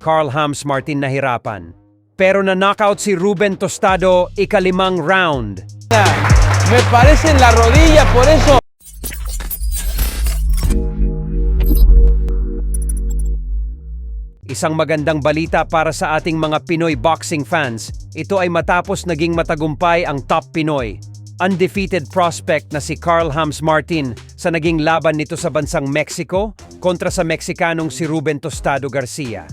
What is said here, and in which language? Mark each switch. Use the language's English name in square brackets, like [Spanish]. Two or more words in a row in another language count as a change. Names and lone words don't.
[Filipino] Carl Hams Martin nahirapan. Pero na-knockout si Ruben Tostado ika-5 round. [Spanish] Me parece en la rodilla, por eso. [Filipino] Isang magandang balita para sa ating mga Pinoy [English] boxing fans. [Filipino] Ito ay matapos naging matagumpay ang top Pinoy. [English] Undefeated prospect [Filipino] na si Carl Hams Martin sa naging laban nito sa bansang Mexico kontra sa Meksikanong si Ruben Tostado Garcia.